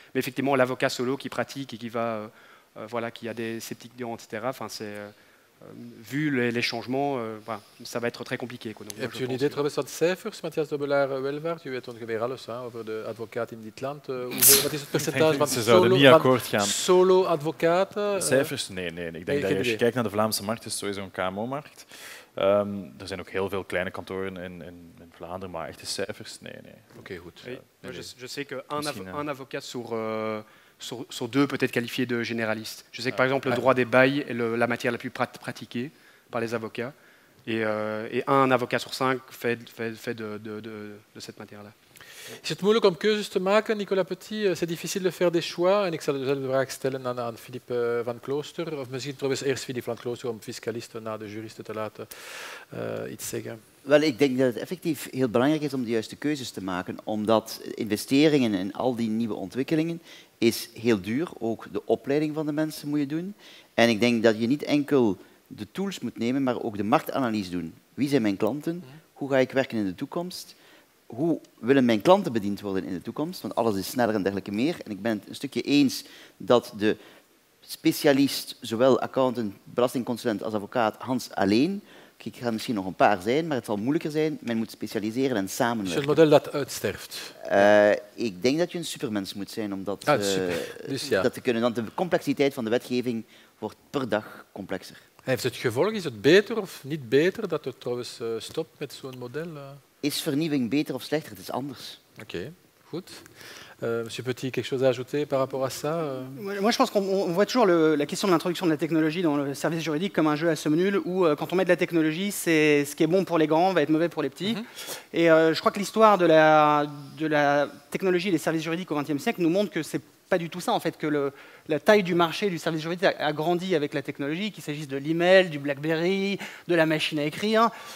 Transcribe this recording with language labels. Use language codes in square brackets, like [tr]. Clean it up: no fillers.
[fr] Mais effectivement, l'avocat solo qui pratique et qui va, qui a des sceptiques, etc. Enfin, vu les changements, ça va être très compliqué. Quoi. Donc, [nl] heb je een idee trouwens wat cijfers, Matthias de Belaar-Welvaart? U weet ongeveer alles over de advocaten in dit land. Wat is het percentage van solo-advocaten? Cijfers? Nee. Ik denk dat als je kijkt naar de Vlaamse markt, is het sowieso een KMO-markt. Er zijn ook heel veel kleine kantoren in Vlaanderen, maar echte cijfers? Nee. Oké, goed. [fr] Je sais qu'un avocat sur deux peut être qualifié de généraliste. Je sais que par exemple le droit des bails est la matière la plus pratiquée par les avocats et un avocat sur 5 fait de cette matière-là. [nl] Is het moeilijk om keuzes te maken, Nicolas Petit? [fr] C'est difficile de faire des choix? [nl] En ik zal dezelfde vraag stellen aan Philippe van Klooster. Of misschien trouwens eerst Philippe van Klooster om fiscalisten na de juristen te laten iets zeggen. Wel, ik denk dat het effectief heel belangrijk is om de juiste keuzes te maken, omdat investeringen in al die nieuwe ontwikkelingen is heel duur. Ook de opleiding van de mensen moet je doen. En ik denk dat je niet enkel de tools moet nemen, maar ook de marktanalyse doen. Wie zijn mijn klanten? Hoe ga ik werken in de toekomst? Hoe willen mijn klanten bediend worden in de toekomst? Want alles is sneller en dergelijke meer. En ik ben het een stukje eens dat de specialist, zowel accountant, belastingconsulent als advocaat, Hans alleen, ik ga misschien nog een paar zijn, maar het zal moeilijker zijn. Men moet specialiseren en samenwerken. Is het model dat uitsterft? Ik denk dat je een supermens moet zijn om dat, dus ja. dat te kunnen. Want de complexiteit van de wetgeving wordt per dag complexer. Heeft het gevolg? Is het beter of niet beter dat het trouwens stopt met zo'n model? Is vernieuwing beter of slechter? Het is anders. Oké, goed. [fr] Monsieur Petit, quelque chose à ajouter par rapport à ça? Moi, je pense qu'on voit toujours la question de l'introduction de la technologie dans le service juridique comme un jeu à somme nulle où, quand on met de la technologie, ce qui est bon pour les grands va être mauvais pour les petits. Et je crois que l'histoire de la technologie et des services juridiques au XXe siècle nous montre que c'est pas du tout ça, en fait, que la taille du marché du service juridique a grandi avec la technologie, qu'il s'agisse de l'email, du BlackBerry, de la machine à écrire.